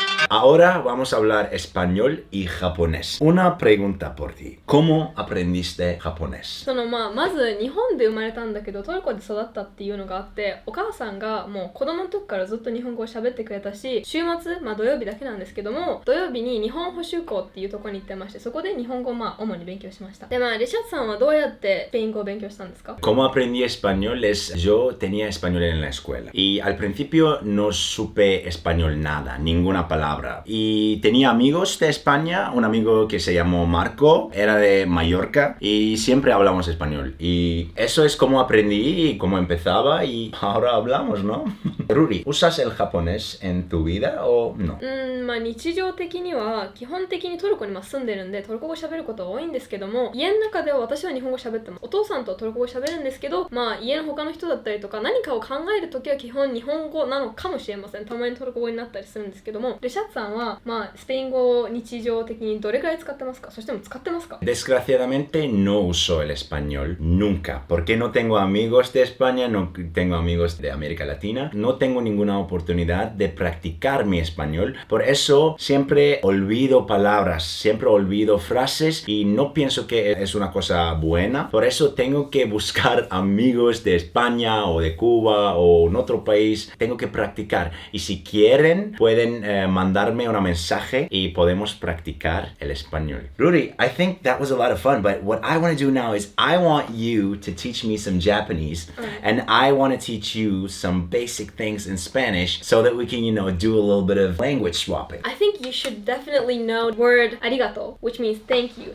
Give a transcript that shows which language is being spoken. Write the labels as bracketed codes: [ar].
[es] Ahora vamos a hablar español y japonés. Una pregunta por ti. ¿Cómo aprendiste japonés? [ja] まず日本で生まれたんだけどトルコで育ったっていうのがあって、お母さんがもう子供の時からずっと日本語を喋ってくれたし、週末、土曜日だけなんですけども、土曜日に日本補習校っていうところに行ってまして、そこで日本語を主に勉強しました。で、レシャツさんはどうやってスペイン語を勉強したんですか？ [es] ¿Cómo aprendí español? Yo tenía español en la escuela y al principio no supe español nada, ninguna palabra. Y tenía amigos de España, un amigo que se llamó Marco, era de Mallorca y siempre hablamos español. Y eso es como aprendí y cómo empezaba y ahora hablamos, ¿no? Ruri, ¿usas el japonés en tu vida o no? [ja] 日常的には基本的にトルコに住んでるんでトルコ語喋ることは多いんですけども、家の中では私は日本語喋ってます。お父さんとトルコ語喋るんですけど、家の他の人だったりとか何かを考えるときは基本日本語なのかもしれません。たまにトルコ語になったりするんですけども、レシャツさんはスペイン語を日常的にどれくらい使ってますか？そしても使ってますか？ [es] Desgraciadamente no uso el español nunca, porque no tengo amigos de España, no tengo amigos de América Latina, no tengo ninguna oportunidad de practicar mi español, por eso siempre olvido palabras, siempre olvido frases y no pienso que es una cosa buena, por eso tengo que buscar amigos de España o de Cuba o en otro país, tengo que practicar y si quieren pueden mandarme un mensaje y podemos practicar el español. [en] Ruri, I think that was a lot of fun, but what I want to do now is I want you to teach me some Japanese and I want to teach you some basic things in Spanish so that we can, do a little bit of language swapping. I think you should definitely know the word arigato, which means thank you.